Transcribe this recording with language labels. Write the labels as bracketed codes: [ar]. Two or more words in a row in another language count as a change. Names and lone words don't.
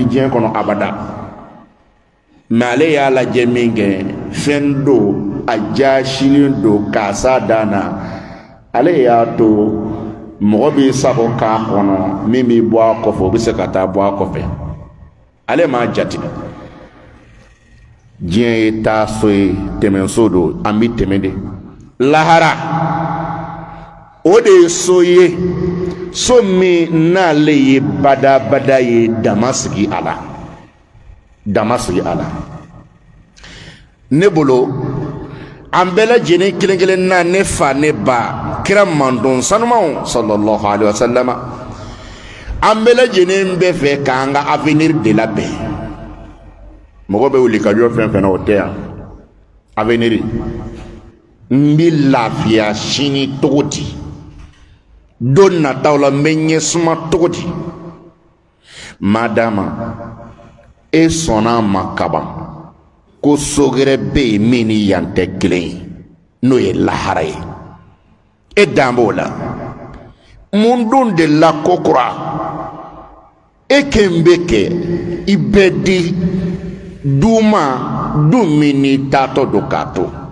[bm] diɲɛ kɔnɔ abada mɛ ale y'a lajɛ min kɛ fɛn don a jasilen don k'a s'a dan na ale y'a to mɔgɔ b'i sago k'a kɔnɔ min b'i bɔ a kɔfɛ o bɛ se ka taa bɔ a kɔfɛ ale m'a jate diɲɛ ye taa so ye tɛmɛso don an bɛ tɛmɛ de lahara o de ye so ye so min n'ale ye badabada ye dama sigi a la dama sigi a la ne bolo an bɛɛ lajɛlen kelen kelen na ne fa ne ba kira mandon sanumaw [ar] صلى الله عليه وسلم [bm] an bɛɛ lajɛlen bɛ fɛ k'an ka avenir de labɛn mɔgɔ bɛ wuli ka jɔ fɛn fɛn na o tɛ yan avenir n bɛ lafiya sini cogo di don nataw la n bɛ ɲɛsuma cogo di madama e sɔnna a ma kaban ko so gɛrɛ bɛ yen min ni yan tɛ kelen ye n'o ye lahara ye e dan b'o la mun don de la ko kura e kɛn bɛ kɛ i bɛ di du ma du min n'i taatɔ don k'a to